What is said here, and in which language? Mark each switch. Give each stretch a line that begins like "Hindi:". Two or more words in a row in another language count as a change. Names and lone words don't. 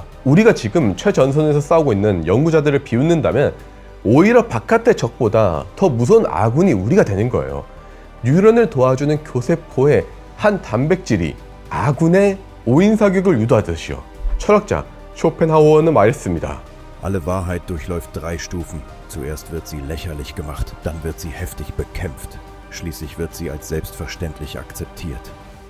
Korean: 우리가 지금 최전선에서 싸우고 있는 연구자들을 비웃는다면 오히려 바깥의 적보다 더 무서운 아군이 우리가 되는 거예요. 뉴런을 도와주는 교세포의 한 단백질이 아군의 오인사격을 유도하듯이요. 철학자 쇼펜하우어는 말했습니다.
German: Alle Wahrheit durchläuft 3 Stufen. Zuerst wird sie lächerlich gemacht, dann wird sie heftig bekämpft. Schließlich wird sie als selbstverständlich akzeptiert.